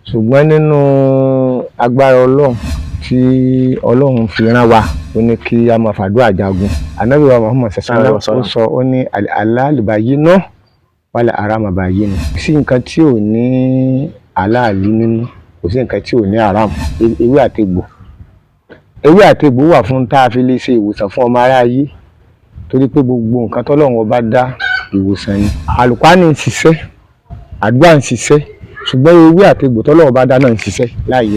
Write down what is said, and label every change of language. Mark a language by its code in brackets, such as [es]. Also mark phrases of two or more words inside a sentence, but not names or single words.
[yo] ṣùgbọ́n nínú agbára ọlọ́run tí ọlọ́run fi rán wa ó ní kí a máa fàdúrà jagun. Ànábì wa Muhammad [ar] صلى الله عليه وسلم [yo] ó sọ ó ní [ar] الحلال بين والحرام بين. [yo] Kò sí nǹkan tí ò ní àláàlí nínú, kò sí nǹkan tí ò ní haram. Ewé àtegbò wà fún tá a fi lè ṣe ìwòsàn fún ọmọ aráyé, torí pé gbogbo nǹkan tọ́lọ́run ọba dá ìwòsàn ni. Àlùkùránì ń ṣiṣẹ́, àdúrà ń ṣiṣẹ́, ṣùgbọ́n ewé àtegbò tọ́lọ́run ọba dá náà ń ṣiṣẹ́ láàyè.